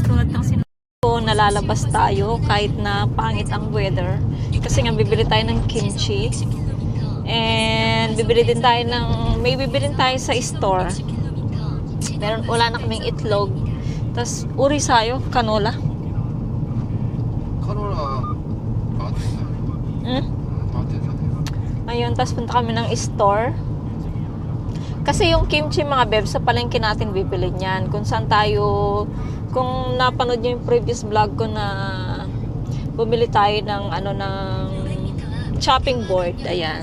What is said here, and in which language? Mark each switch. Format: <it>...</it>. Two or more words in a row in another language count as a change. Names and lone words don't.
<tl>Tulad ng sinabi ko, nalalabas tayo kahit na pangit ang weather. Kasi nga, bibili tayo ng kimchi. And bibili din tayo may bibili tayo sa store. Wala na kaming itlog. Tapos, uri sayo, canola.</tl> <ko>카노라 나한테 사. Hmm? 나한테 사.</ko> <tl>Ayun, tapos punta kami ng store. Kasi yung kimchi mga bebs, sa palengke natin bibili niyan. Kung saan tayo, kung napanood niyo yung</tl> <en>previous vlog</en> <tl>ko na bumili tayo ng</tl> <en>chopping board,</en> <tl>ayan.</tl>